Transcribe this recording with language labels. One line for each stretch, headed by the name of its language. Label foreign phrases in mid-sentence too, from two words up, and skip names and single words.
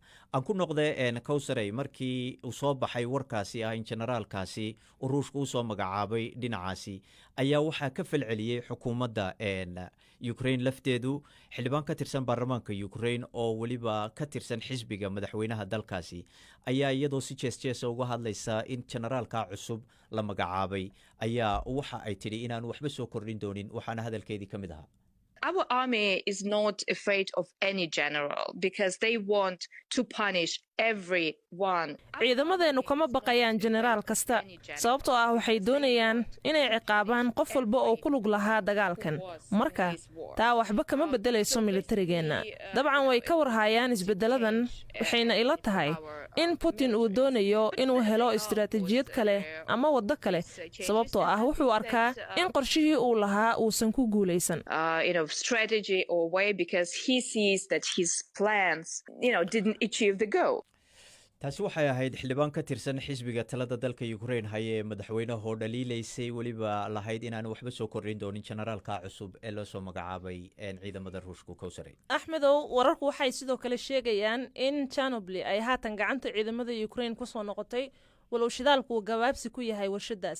Somali: aan ku noqde kowsaray, markii uu soo baxay warkaasi ah in generaalkaasi uu ruushka usoo magacaabay dhinacaasi, ayaa waxaa ka falceliyey xukuumadda ukraine lafteedu. xildhibaan ka tirsan baarlamaanka ukraine oo weliba ka tirsan xisbiga madaxweynaha dalkaasi ayaa iyadoo si jees-jeesa uga hadlaysa in generaalka cusub la magacaabay ayaa waxa ay tidhi inaan waxba soo kordhin doonin, waxaana hadalkeedii ka mid ahaa.
English: Our army is not afraid of any general because they want to punish everyone.
Somali: ciidamadeennu kama baqayaan jenaraal kasta, sababtoo ah waxay doonayaan inay ciqaabaan qof walba oo ku lug lahaa dagaalkan. marka taa waxba kama beddelayso militarigeenna. dabcan way ka warhayaan isbeddeladan, waxayna ila tahay in Putin uu doonayo inuu helo istiraatiijiyad kale ama waddo kale, sababtoo ah wuxuu arkaa in qorshihii uu lahaa uusan ku guulaysan.
English: Strategy or way because he sees that his plans, didn't achieve the goal.
Somali: taasi waxay ahayd xildhibaan ka tirsan xisbiga talada dalka Ukraine haye madaxweynaha oo dhaliilaysay weliba lahayd inaan waxba soo kordhin doonin generaalka cusub ee loo soo magacaabay ciidamada ruushka Kowsaray. axmedow, wararku waxay sidoo kale sheegayaan in Chernobyl ay haatan gacanta ciidamada Ukraine ku soo noqotay, walow shidaalku gabaabsi ku yahay warshadaas.